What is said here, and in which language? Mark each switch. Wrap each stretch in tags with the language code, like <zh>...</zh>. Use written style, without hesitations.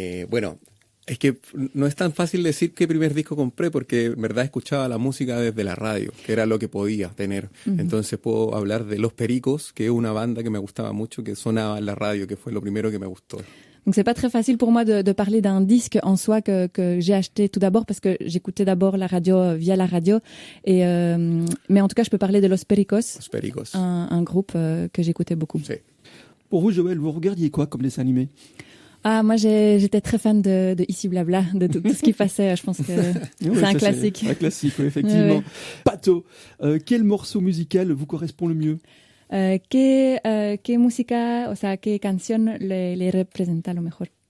<es>Bueno, es que no es tan fácil decir qué primer disco compré porque en verdad escuchaba la música desde la radio, que era lo que podía tener. Entonces puedo hablar de Los Pericos, que es una banda que me gustaba mucho, que sonaba en la radio, que fue lo primero que me gustó.</es> <fr>Donc c'est pas très facile pour moi de parler d'un disque en soi que j'ai acheté tout d'abord parce que j'écoutais d'abord la radio via la radio et mais en tout cas je peux parler de Los Pericos. Los Pericos. Un groupe que j'écoutais beaucoup.</fr> <es>Sí.</es> <fr>Pour vous, Joël, vous regardiez quoi comme dessin animé? Ah, moi j'étais très fan de Ici Blabla, de tout ce qui passait, je pense que c'est un classique. Un classique, oui, effectivement. Ouais. Pato, quel morceau musical vous correspond le mieux?</fr> <es>¿Qué música, o sea, qué canción le representa lo mejor?</es>